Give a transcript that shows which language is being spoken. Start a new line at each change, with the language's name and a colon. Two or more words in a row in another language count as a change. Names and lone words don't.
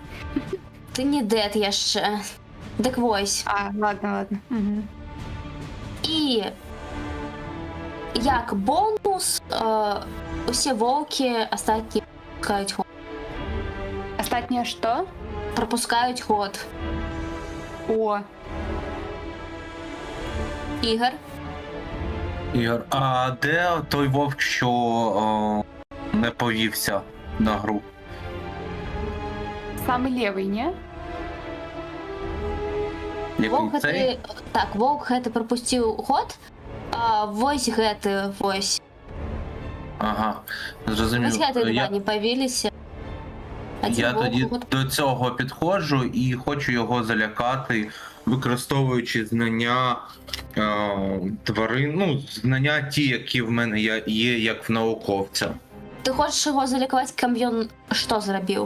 Belarusian: Ты не dead яшчэ. Дык вось.
Russian: Ладно. Угу.
Belarusian: І як бонус усе воўкі астатнія пропускаюць ход. Астатняе што? Пропускаюць ход. О.
Ukrainian: Ігор. Ігор, а де той вовк, що не повівся на гру?
Russian: Самый левый, не?
Belarusian: Воўк
Ukrainian: Який цей?
Belarusian: гэты... Так, воўк гэты пропусціў ход. А вось гэты, вось.
Ukrainian: Ага, зрозумів.
Belarusian: Вось гэты два Я... не павіліся. Один Я
Ukrainian: вовк, тоді от- до цього підходжу і хочу його залякати, використовуючи знання тварин, ну, знання ті, які в мене є як в науковця. Ти хочеш його залікувати, кам'йон що зробив?